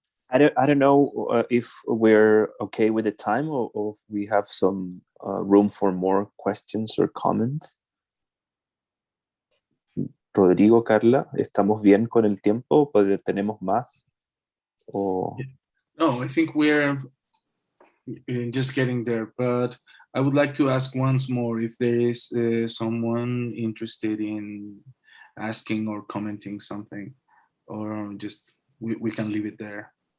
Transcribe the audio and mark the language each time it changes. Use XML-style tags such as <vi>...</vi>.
<en>I don't know if we're okay with the time, or if we have some room for more questions or comments.</en> <es>Rodrigo, Carla, ¿estamos bien con el tiempo? ¿Tenemos más? O...</es> <en>No, I think we're just getting there, but I would like to ask once more if there is someone interested in asking or commenting something, or just we can leave it there.</en>